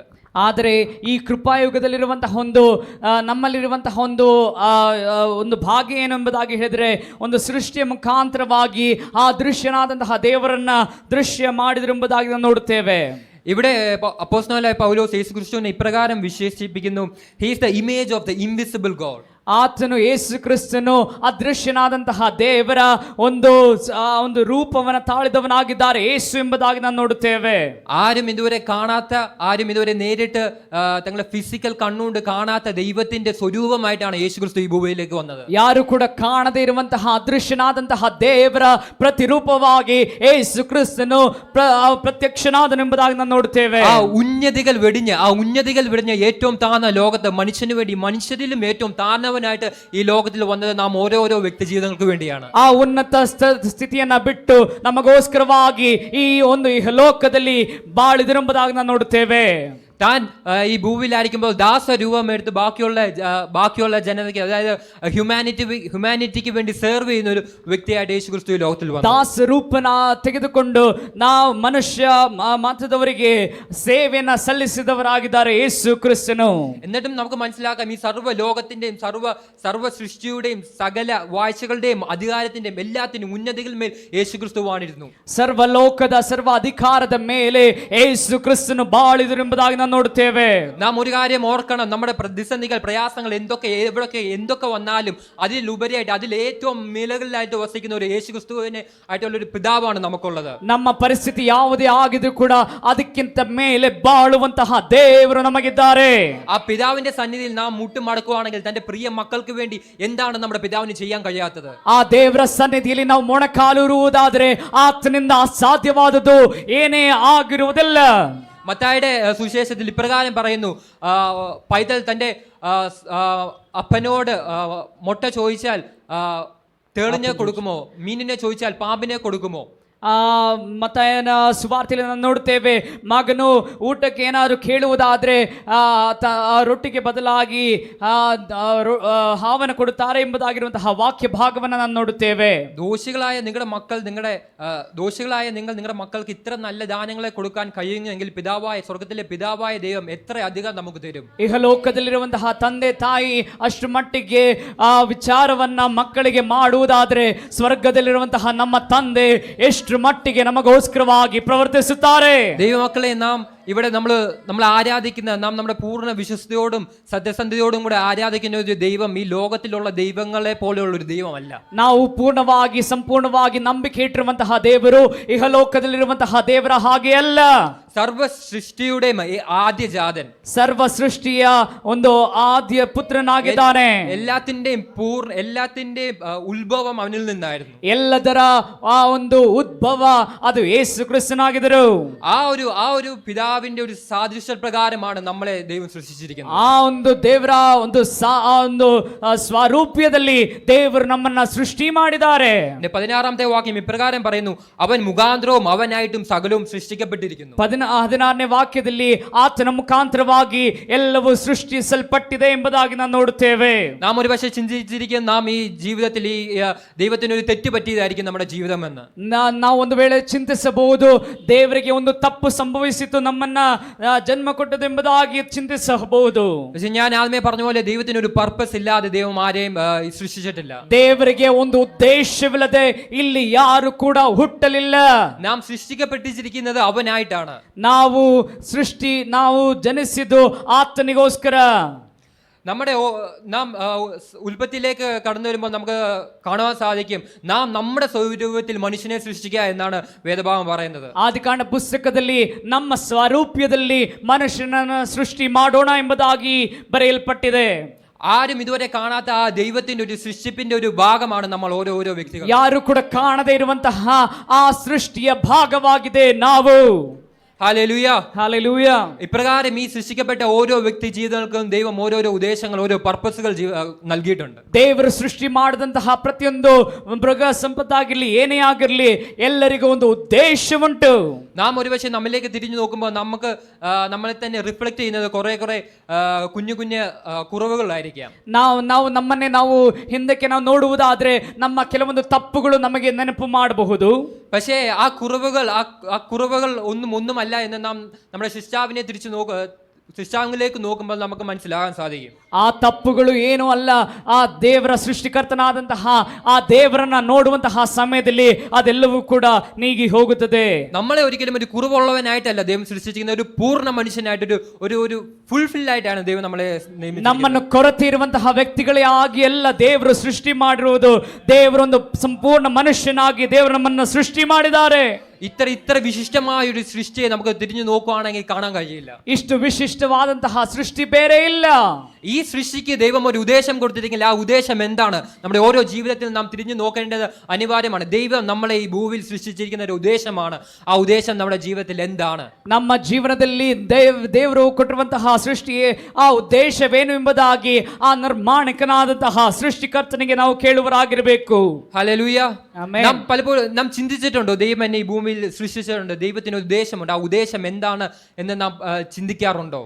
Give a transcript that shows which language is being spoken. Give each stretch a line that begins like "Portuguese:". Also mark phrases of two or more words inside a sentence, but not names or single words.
Kannada: ಆದರೆ ಈ ಕೃಪಾಯುಗದಲ್ಲಿರುವಂತಹ ನಮ್ಮಲ್ಲಿರುವಂತಹ ಒಂದು ಭಾಗ್ಯ ಏನೆಂಬುದಾಗಿ ಹೇಳಿದ್ರೆ, ಒಂದು ಸೃಷ್ಟಿಯ ಮುಖಾಂತರವಾಗಿ ಆ ದೃಶ್ಯನಾದಂತಹ ದೇವರನ್ನ ದೃಶ್ಯ ಮಾಡಿದ್ರು ಎಂಬುದಾಗಿ ನಾವು ನೋಡುತ್ತೇವೆ.
Malayalam: ഇവിടെ അപ്പോസ്തലനായ പൗലോസ് യേശുക്രിസ്തുവിനെ ഇപ്രകാരം വിശേഷിപ്പിക്കുന്നു,
English: He is the image of the invisible God.
Kannada: ಆತನು ಯೇಸು ಕ್ರಿಸ್ತನು ಅದೃಶ್ಯನಾದಂತಹ ದೇವರ ಒಂದು ರೂಪವನ್ನು ತಾಳಿದವನಾಗಿದ್ದಾರೆ ಯೇಸು ಎಂಬುದಾಗಿ ನಾವು ನೋಡುತ್ತೇವೆ.
Malayalam: ആരും ഇതുവരെ കാണാത്ത, ആരും ഇതുവരെ നേരിട്ട് തങ്ങളുടെ ഫിസിക്കൽ കണ്ണുകൊണ്ട് കാണാത്ത ദൈവത്തിന്റെ സ്വരൂപമായിട്ടാണ് യേശുക്രിസ്തു ഈ ഭൂമിയിലേക്ക് വന്നത്.
Kannada: ಯಾರು ಕೂಡ ಕಾಣದೇ ಇರುವಂತಹ ಅದೃಶ್ಯನಾದಂತಹ ದೇವರ ಪ್ರತಿರೂಪವಾಗಿ ಯೇಸು ಕ್ರಿಸ್ತನು ಪ್ರತ್ಯಕ್ಷನಾದನು ಎಂಬುದಾಗಿ ನಾವು ನೋಡುತ್ತೇವೆ.
Malayalam: ആ ഉന്നതികൾ വെടിഞ്ഞ ഏറ്റവും താഴ്ന്ന ലോകത്ത് മനുഷ്യന് വേണ്ടി, മനുഷ്യരിലും ഏറ്റവും താഴ്ന്നവനായിട്ട് ഈ ലോകത്തിൽ വന്നത് നാം ഓരോരോ വ്യക്തി ജീവിതങ്ങൾക്ക് വേണ്ടിയാണ്.
Kannada: ಆ ಉನ್ನತ ಸ್ಥಿತಿಯನ್ನ ಬಿಟ್ಟು ನಮಗೋಸ್ಕರವಾಗಿ ಈ ಒಂದು ಲೋಕದಲ್ಲಿ ಬಾಳಿದರೆಂಬುದಾಗಿ ನಾವು ನೋಡುತ್ತೇವೆ.
Malayalam: താൻ ഈ ഭൂമിയിലായിരിക്കുമ്പോൾ ദാസരൂപം എടുത്ത് ബാക്കിയുള്ള ജനതയ്ക്ക്, അതായത് ഹ്യൂമാനിറ്റിക്ക് വേണ്ടി സെർവ് ചെയ്യുന്ന ഒരു വ്യക്തിയായിട്ട് യേശു ക്രിസ്തു ഈ ലോകത്തിൽ വന്നു.
Kannada: ದಾಸ ರೂಪನ ತೆಗೆದುಕೊಂಡು ನಾವು ಮನುಷ್ಯ ಮಾತ್ರದವರಿಗೆ ಸೇವೆಯನ್ನ ಸಲ್ಲಿಸಿದವರಾಗಿದ್ದಾರೆ ಯೇಸು ಕ್ರಿಸ್ತನು.
Malayalam: എന്നിട്ടും നമുക്ക് മനസ്സിലാക്കാം, ഈ സർവ്വ ലോകത്തിന്റെയും സർവ്വ സൃഷ്ടിയുടെയും സകല വാഴ്ചകളുടെയും അധികാരത്തിന്റെയും എല്ലാത്തിനും ഉന്നതികൾ മേൽ യേശു ക്രിസ്തു വാണിരുന്നു.
Kannada: ಸರ್ವಲೋಕದ ಸರ್ವ ಅಧಿಕಾರದ ಮೇಲೆ ಯೇಸು ಕ್ರಿಸ್ತನು ಬಾಳಿದರು ಎಂಬುದಾಗಿ ನಾವು ನೋಡುತ್ತೇವೆ.
Malayalam: നാം ഒരു കാര്യം ഓർക്കണം, നമ്മുടെ പ്രതിസന്ധികൾ, പ്രയാസങ്ങൾ എന്തൊക്കെ വന്നാലും അതിലുപരിയായിട്ട്, അതിൽ ഏറ്റവും മേലുകളിലായിട്ട് വസിക്കുന്ന ഒരു യേശു ക്രിസ്തുവിനെ ആയിട്ടുള്ള ഒരു പിതാവാണ് നമുക്കുള്ളത്.
Kannada: ನಮ್ಮ ಪರಿಸ್ಥಿತಿ ಯಾವುದೇ ಆಗಿದ್ರು ಕೂಡ ಅದಕ್ಕಿಂತ ಮೇಲೆ ಬಾಳುವಂತಹ ದೇವರು ನಮಗಿದ್ದಾರೆ.
Malayalam: ആ പിതാവിന്റെ സന്നിധിയിൽ നാം മുട്ടുമടക്കുവാണെങ്കിൽ തന്റെ പ്രിയ മക്കൾക്ക് വേണ്ടി എന്താണ് നമ്മുടെ പിതാവിന് ചെയ്യാൻ കഴിയാത്തത്?
Kannada: ಆ ದೇವರ ಸನ್ನಿಧಿಯಲ್ಲಿ ನಾವು ಮೊಣಕಾಲೂರುವುದಾದರೆ ಆತನಿಂದ ಅಸಾಧ್ಯವಾದದ್ದು ಏನೇ ಆಗಿರುವುದಿಲ್ಲ.
Malayalam: മത്തായിയുടെ സുവിശേഷത്തിൽ ഇപ്രകാരം പറയുന്നു, പൈതൽ തൻ്റെ അപ്പനോട് മുട്ട ചോദിച്ചാൽ തേളിനെ കൊടുക്കുമോ, മീനിനെ ചോദിച്ചാൽ പാമ്പിനെ കൊടുക്കുമോ?
Kannada: ಮತ್ತಾಯನ ಸುವಾರ್ತೆಯಲ್ಲಿ ನಾವು ನೋಡುತ್ತೇವೆ, ಮಗನು ಊಟಕ್ಕೆ ಏನಾದರೂ ಕೇಳುವುದಾದ್ರೆ ರೊಟ್ಟಿಗೆ ಬದಲಾಗಿ ಹಾವನ್ನು ಕೊಡುತ್ತಾರೆ ಎಂಬುದಾಗಿರುವಂತಹ ವಾಕ್ಯ ಭಾಗವನ್ನು ನಾವು ನೋಡುತ್ತೇವೆ.
Malayalam: ദോഷികളായ നിങ്ങൾ നിങ്ങളുടെ മക്കൾക്ക് ഇത്ര നല്ല ദാനങ്ങളെ കൊടുക്കാൻ കഴിയുമെങ്കിൽ സ്വർഗത്തിലെ പിതാവായ ദൈവം എത്ര അധികം നമുക്ക് തരും.
Kannada: ಇಹಲೋಕದಲ್ಲಿರುವಂತಹ ತಂದೆ ತಾಯಿ ಅಷ್ಟು ಮಟ್ಟಿಗೆ ಆ ವಿಚಾರವನ್ನ ಮಕ್ಕಳಿಗೆ ಮಾಡುವುದಾದ್ರೆ ಸ್ವರ್ಗದಲ್ಲಿರುವಂತಹ ನಮ್ಮ ತಂದೆ ಎಷ್ಟು ಮಟ್ಟಿಗೆ ನಮಗೋಸ್ಕರವಾಗಿ ಪ್ರವರ್ತಿಸುತ್ತಾರೆ.
Malayalam: ദൈവമക്കളെ, നാം ഇവിടെ നമ്മൾ ആരാധിക്കുന്ന നമ്മുടെ പൂർണ്ണ വിശ്വസ്തയോടും സത്യസന്ധതയോടും കൂടെ ആരാധിക്കുന്ന ഒരു ദൈവം ഈ ലോകത്തിലുള്ള ദൈവങ്ങളെ പോലെയുള്ള ഒരു ദൈവമല്ല.
Kannada: ನಾವು ಪೂರ್ಣವಾಗಿ ಸಂಪೂರ್ಣವಾಗಿ ನಂಬಿಕೆ ಇಟ್ಟಿರುವಂತಹ ದೇವರು ಇಹಲೋಕದಲ್ಲಿರುವಂತಹ ದೇವರ ಹಾಗೆ ಅಲ್ಲ.
Malayalam: സർവ സൃഷ്ടിയുടെ ആദ്യജാതൻ,
Kannada: ಸರ್ವ ಸೃಷ್ಟಿಯ ಒಂದು ಆದ್ಯ ಪುತ್ರನಾಗಿದ್ದಾನೆ.
Malayalam: എല്ലാത്തിന്റെയും ഉത്ഭവം അവനിൽ നിന്നായിരുന്നു.
Kannada: ಎಲ್ಲದರ ಆ ಒಂದು ಉದ್ಭವ ಅದು ಯೇಸು ಕ್ರಿಸ್ತನಾಗಿದ್ದರು.
Malayalam: ആ ഒരു പിതാവിന്റെ ഒരു സാദൃശ്യ പ്രകാരമാണ് നമ്മളെ ദൈവം സൃഷ്ടിച്ചിരിക്കുന്നത്.
Kannada: ಆ ಒಂದು ದೇವರ ಒಂದು ಸ್ವರೂಪ್ಯದಲ್ಲಿ ದೇವರು ನಮ್ಮನ್ನ ಸೃಷ್ಟಿ ಮಾಡಿದ್ದಾರೆ.
Malayalam: 16ാമത്തെ വാക്യം ഇപ്രകാരം പറയുന്നു, അവൻ മുഖാന്തരവും അവനായിട്ടും സകലവും സൃഷ്ടിക്കപ്പെട്ടിരിക്കുന്നു.
Kannada: 16ನೇ ವಾಕ್ಯದಲ್ಲಿ ಆತನ ಮುಖಾಂತರವಾಗಿ ಎಲ್ಲವೂ ಸೃಷ್ಟಿಸಲ್ಪಟ್ಟಿದೆ ಎಂಬುದಾಗಿ ನಾವು ನೋಡುತ್ತೇವೆ.
Malayalam: നാം ഒരു പക്ഷേ ചിന്തിച്ചിരിക്കും, നാം ഈ ജീവിതത്തിൽ ഈ ദൈവത്തിന് ഒരു തെറ്റ് പറ്റിയതായിരിക്കും നമ്മുടെ ജീവിതം എന്ന്.
Kannada: ನಾವು ಒಂದು ವೇಳೆ ಚಿಂತಿಸಬಹುದು, ದೇವರಿಗೆ ಒಂದು ತಪ್ಪು ಸಂಭವಿಸಿತು, ನಮ್ಮನ್ನ ಜನ್ಮ ಕೊಟ್ಟದೆಂಬುದಾಗಿ ಚಿಂತಿಸಬಹುದು.
Malayalam: പക്ഷെ ഞാൻ ആദ്യമേ പറഞ്ഞ പോലെ ദൈവത്തിന് ഒരു പർപ്പസ് ഇല്ലാതെ ദൈവം ಆರೆയും സൃഷ്ടിച്ചിട്ടില്ല.
Kannada: ದೇವರಿಗೆ ಒಂದು ಉದ್ದೇಶವಿಲ್ಲದೆ ಇಲ್ಲಿ ಯಾರು ಕೂಡ ಹುಟ್ಟಲಿಲ್ಲ.
Malayalam: നാം സൃഷ്ടിക്കപ്പെട്ടിരിക്കുന്നത് അവനായിട്ടാണ്.
Kannada: ನಾವು ಜನಿಸಿದ್ದು ಆತನಿಗೋಸ್ಕರ.
Malayalam: നാം ഉൽപ്പത്തിയിലേക്ക് കടന്നു വരുമ്പോൾ നമുക്ക് കാണുവാൻ സാധിക്കും, നാം നമ്മുടെ സ്വരൂപത്തിൽ മനുഷ്യനെ സൃഷ്ടിക്കുക എന്നാണ് വേദഭാഗം പറയുന്നത്.
Kannada: ಆದಿಕಾಂಡ ಪುಸ್ತಕದಲ್ಲಿ ನಮ್ಮ ಸ್ವರೂಪ್ಯದಲ್ಲಿ ಮನುಷ್ಯನನ್ನು ಸೃಷ್ಟಿ ಮಾಡೋಣ ಎಂಬುದಾಗಿ ಬರೆಯಲ್ಪಟ್ಟಿದೆ.
Malayalam: ആരും ഇതുവരെ കാണാത്ത ആ ദൈവത്തിന്റെ ഒരു സൃഷ്ടിപ്പിന്റെ ഒരു ഭാഗമാണ് നമ്മൾ ഓരോ വ്യക്തികൾ.
Kannada: ಯಾರು ಕೂಡ ಕಾಣದೇ ಇರುವಂತಹ ಆ ಸೃಷ್ಟಿಯ ಭಾಗವಾಗಿದೆ ನಾವು.
Malayalam: ഹല്ലേലൂയ, ഹല്ലേലൂയ. ഇപ്രകാരം ഈ സൃഷ്ടിക്കപ്പെട്ട ഓരോ വ്യക്തി ജീവിതങ്ങൾക്കും ദൈവം ഓരോരോ ഉദ്ദേശങ്ങൾ, ഓരോ പർപ്പസുകൾ നൽകിയിട്ടുണ്ട്.
Kannada: ದೇವರು ಸೃಷ್ಟಿ ಮಾಡಿದಂತಹ ಪ್ರತಿಯೊಂದು ಮೃಗ ಸಂಪತ್ತಾಗಿರ್ಲಿ ಏನೇ ಆಗಿರ್ಲಿ ಎಲ್ಲರಿಗೂ ಒಂದು ಉದ್ದೇಶ ಉಂಟು.
Malayalam: നാം ഒരുപക്ഷെ നമ്മിലേക്ക് തിരിഞ്ഞു നോക്കുമ്പോൾ നമുക്ക് നമ്മളെ തന്നെ റിഫ്ലക്ട് ചെയ്യുന്നത് കുറെ കുഞ്ഞു കുറവുകളായിരിക്കാം. ನಾವು ನಮ್ಮನ್ನೇ ನಾವು ಹಿಂದಕ್ಕೆ ನಾವು ನೋಡುವುದಾದ್ರೆ ನಮ್ಮ ಕೆಲವೊಂದು ತಪ್ಪುಗಳು ನಮಗೆ ನೆನಪು ಮಾಡಬಹುದು. പക്ഷേ ആ കുറവുകൾ ഒന്നുമല്ല എന്ന് നാം നമ്മുടെ സൃഷ്ടാവിലേക്ക് നോക്കുമ്പോൾ നമുക്ക് മനസ്സിലാകാൻ സാധിക്കും.
Kannada: ಆ ತಪ್ಪುಗಳು ಏನೂ ಅಲ್ಲ. ಆ ದೇವರ ಸೃಷ್ಟಿಕರ್ತನಾದಂತಹ ಆ ದೇವರನ್ನ ನೋಡುವಂತಹ ಸಮಯದಲ್ಲಿ ಅದೆಲ್ಲವೂ ಕೂಡ ನೀಗಿ ಹೋಗುತ್ತದೆ.
Malayalam: നമ്മളെ ഒരിക്കലും ഒരു കുറവുള്ളവനായിട്ടല്ല ദൈവം സൃഷ്ടിച്ചിരിക്കുന്ന, ഒരു പൂർണ്ണ മനുഷ്യനായിട്ട് ഒരു ഫുൾഫിൽ ആയിട്ടാണ് ദൈവം നമ്മളെ
Kannada: ನಮ್ಮನ್ನು ಕೊರತೆ ಇರುವಂತಹ ವ್ಯಕ್ತಿಗಳೇ ಆಗಿ ಎಲ್ಲ ದೇವರು ಸೃಷ್ಟಿ ಮಾಡಿರುವುದು. ದೇವರೊಂದು ಸಂಪೂರ್ಣ ಮನುಷ್ಯನಾಗಿ ದೇವರು ನಮ್ಮನ್ನು ಸೃಷ್ಟಿ ಮಾಡಿದ್ದಾರೆ.
Malayalam: ഇത്ര വിശിഷ്ടമായ ഒരു സൃഷ്ടിയെ നമുക്ക് തിരിഞ്ഞു നോക്കുകയാണെങ്കിൽ കാണാൻ കഴിയില്ല.
Kannada: ಇಷ್ಟು ವಿಶಿಷ್ಟವಾದಂತಹ ಸೃಷ್ಟಿ ಬೇರೆ ಇಲ್ಲ.
Malayalam: ഈ സൃഷ്ടിക്ക് ദൈവം ഒരു ഉദ്ദേശം കൊടുത്തിരിക്കില്ല. ആ ഉദ്ദേശം എന്താണ്? നമ്മുടെ ഓരോ ജീവിതത്തിൽ നാം തിരിഞ്ഞു നോക്കേണ്ടത് അനിവാര്യമാണ്. ദൈവം നമ്മളെ ഈ ഭൂമിയിൽ സൃഷ്ടിച്ചിരിക്കുന്ന ഒരു ഉദ്ദേശമാണ്. ആ ഉദ്ദേശം നമ്മുടെ ജീവിതത്തിൽ എന്താണ്?
Kannada: ನಮ್ಮ ಜೀವನದಲ್ಲಿ ದೇವರು ಕೊಟ್ಟಿರುವಂತಹ ಸೃಷ್ಟಿಯೇ ಆ ಉದ್ದೇಶವೇನು ಎಂಬುದಾಗಿ ಆ ನಿರ್ಮಾಣಿಕನಾದಂತಹ ಸೃಷ್ಟಿಕರ್ತನಿಗೆ ನಾವು ಕೇಳುವರಾಗಿರಬೇಕು.
Malayalam: ഹല്ലേലൂയ. ആമേൻ. നാം പലപ്പോഴും ചിന്തിച്ചിട്ടുണ്ടോ, ദൈവം എന്നെ ഈ ഭൂമിയിൽ സൃഷ്ടിച്ചിട്ടുണ്ട്, ദൈവത്തിന് ഒരു ഉദ്ദേശമുണ്ട്, ആ ഉദ്ദേശം എന്താണ് എന്ന് നാം ചിന്തിക്കാറുണ്ടോ?